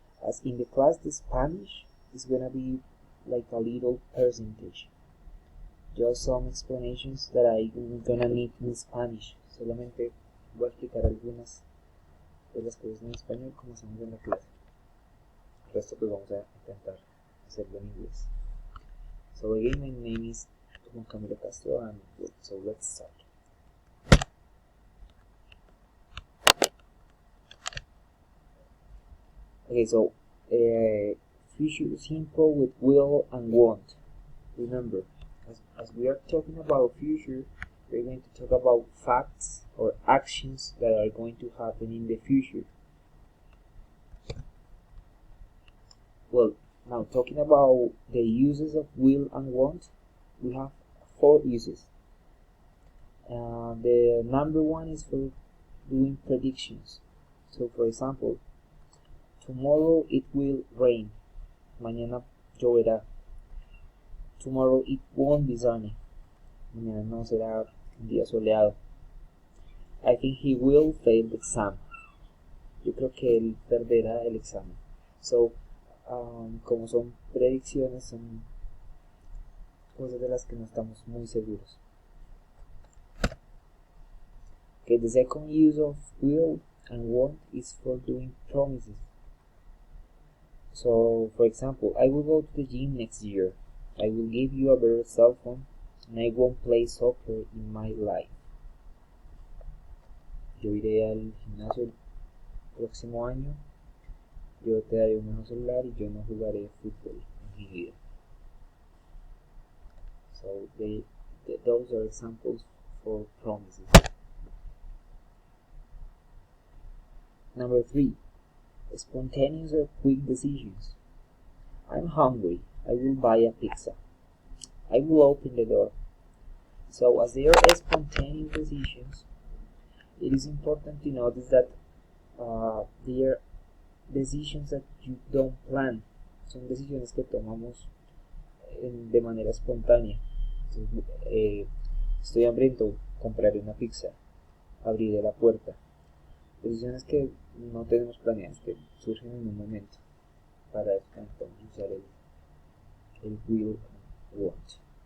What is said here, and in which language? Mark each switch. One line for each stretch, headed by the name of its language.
English: As in the class, the Spanish is gonna be like a little percentage. Just some explanations that I'm gonna need in Spanish.
Spanish: Solamente voy a explicar algunas de las cosas en español como hacemos en la clase. El resto pues vamos a intentar hacerlo en inglés.
English: So again, my name is Juan Camilo Castro, and so let's start. Okay, so future simple with will and want. Remember, as we are talking about future, we're going to talk about facts or actions that are going to happen in the future. Well, now talking about the uses of will and want, we have 4 uses. The number one is for doing predictions. So for example, tomorrow it will rain.
Spanish: Mañana lloverá.
English: Tomorrow it won't be sunny.
Spanish: Mañana no será un día soleado.
English: I think he will fail the exam.
Spanish: Yo creo que él perderá el examen. So, como son predicciones, son cosas de las que no estamos muy seguros.
English: Okay, the second use of will and want is for doing promises. So, for example, I will go to the gym next year. I will give you a better cell phone, and I won't play soccer in my life.
Spanish: Yo iré al gimnasio el próximo año, yo te daré un mejor celular y yo no jugaré fútbol en mi vida.
English: So those are examples for promises. Number 3, spontaneous or quick decisions. I'm hungry. I will buy a pizza. I will open the door. So as they are spontaneous decisions, it is important to notice that they are decisions that you don't plan.
Spanish: Son decisiones que tomamos de manera espontánea. Entonces, estoy hambriento, compraré una pizza, abriré la puerta. Decisiones que no tenemos planeadas, que surgen en un momento. Para eso entonces usar el will and want.